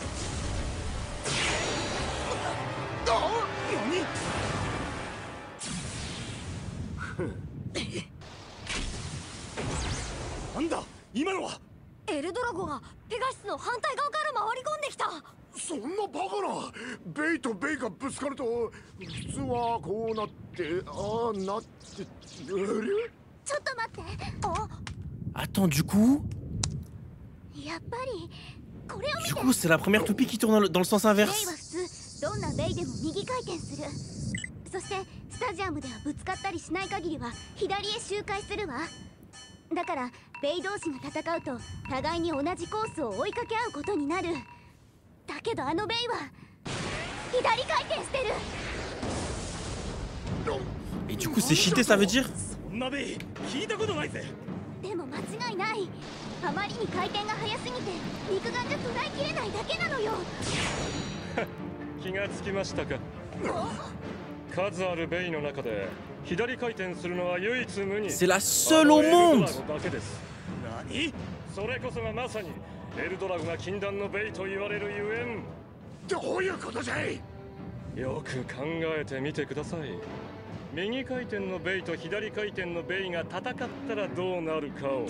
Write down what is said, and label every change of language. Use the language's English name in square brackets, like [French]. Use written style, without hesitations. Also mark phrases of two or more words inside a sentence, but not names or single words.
[Japanese] 何なんだ今のは。エルドラゴがペガシスの反対側から回り込んできた。そんなバカな。ベイとベイがぶつかると普通はこうなって、ああなって、ちょっと待って。 [French] Attends, du coup. [Japanese] やっぱりこれを見て。 [French] Du coup, c'est la première toupie qui tourne dans le sens [Japanese] ベイは [French] inverse. [Japanese] 普通どんなベイでも右回転する。そしてスタジアムではぶつかったりしない限りは左へ周回するわ。だからベイ同士が戦うと互いに同じコースを追いかけ合うことになる。だけどあのベイは左回転してる。 [French] Et du coup, c'est cheaté, ça veut dire? [Japanese] そんなベイ聞いたことないぜ。でも間違いない。あまりに回転が速すぎて肉眼じゃ捉えきれないだけなのよ。気がつきましたか。数あるベイの中で左回転するのは唯一無二。 [French] C'est la seule au monde. [Japanese] だけです。何？それこそがまさにエルドラゴが禁断のベイと言われるゆえん。どういうことじゃい。よく考えてみてください。右回転のベイと左回転のベイが戦ったらどうなるかを。